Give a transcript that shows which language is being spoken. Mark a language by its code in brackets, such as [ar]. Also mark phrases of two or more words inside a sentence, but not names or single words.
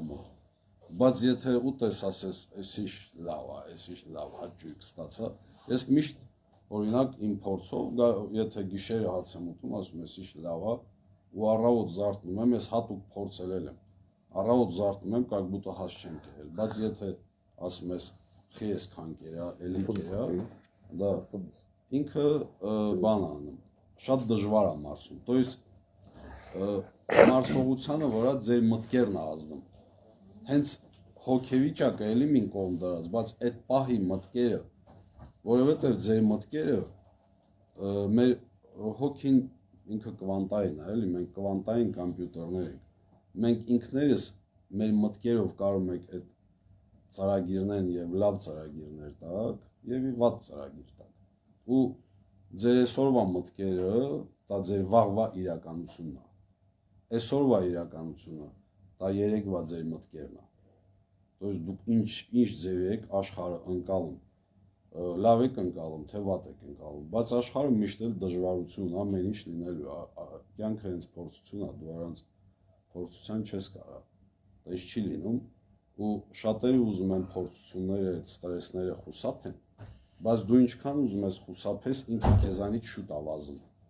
[hy] մոտ։ Բայց եթե ուտես ասես, էսիշ լավ է, էսիշ լավ հաճույք ստացա, ես միշտ օրինակ իմ փորձով, եթե գիշերը հաց եմ ուտում, ասում ես էսիշ լավ է, ու առավոտ զարթնում եմ, ես հատուկ փորձել եմ։ Առավոտ զարթնում եմ, [ru] как будто [hy] հաց չեմ կերել, բայց եթե ասում ես խի ես քան կերա, էլի կերա, դա ինքը բան է անում, շատ դժվար է մարսում, [ru] то есть [hy] մարսողությանը վրա ձեր մտքերն է ազդում, հենց հոգեվիճակը էլի մին կողմ դրած, բայց այդ պահի մտքերը, որովհետև ձեր մտքերը մեր հոգին ինքը կվանտային է, էլի մենք կվանտային կոմպյուտերներ ենք, մենք ինքներս մեր մտքերով կարող ենք այդ ծրագիրներն եւ լավ ծրագիրներ տակ եւ վատ ծրագիր տակ ու ձեր այսօրվա մտքերը դա ձեր վաղվա իրականությունն է այսօրվա իրականությունը դա երեկվա ձեր մտքերն է [ru] то есть [hy] դուք ինչ ձև եք աշխարհը ընկալում լավ եք ընկալում թե վատ եք ընկալում բայց աշխարհը միշտ էլ դժվարություն ամեն ինչ լինելու է կյանքը հենց փորձություն է դու առանց փորձության չես կարա դա չի լինում ու շատերը ուզում են փորձությունները այդ ստրեսները խուսափեն բայց դու ինչքան ուզում ես խուսափես ինքը քեզանից շուտ ավազում